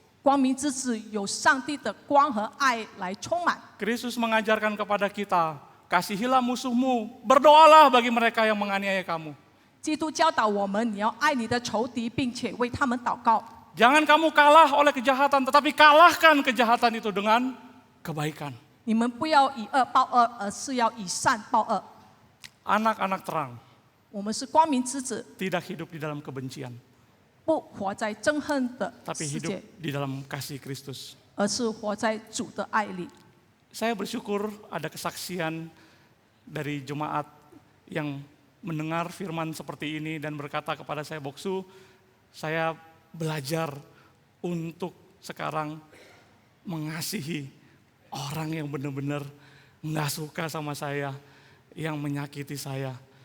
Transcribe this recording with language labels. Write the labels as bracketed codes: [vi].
[zh] 光明之子有上帝的光和爱来充满。 [id] Kristus mengajarkan kepada kita, kasihilah musuhmu, berdoalah bagi mereka yang menganiaya kamu. [zh] 基督教导我们，你要爱你的仇敌，并且为他们祷告。 [id] Jangan kamu kalah oleh kejahatan, tetapi kalahkan kejahatan itu dengan kebaikan. [zh] 你们不要以恶报恶，而是要以善报恶。 [id] Anak-anak terang [zh] 我们是光明之子， [id] tidak hidup di dalam kebencian, [zh] 不活在憎恨的 [id] tapi [zh] 世 [id] hidup [zh] 界， [id] di dalam kasih Kristus. [zh] 而是活在主的爱里。 [id] Saya bersyukur ada kesaksian dari jemaat yang mendengar firman seperti ini dan berkata kepada saya, Boksu, saya belajar untuk sekarang mengasihi orang yang benar-benar nggak suka sama saya, yang menyakiti saya.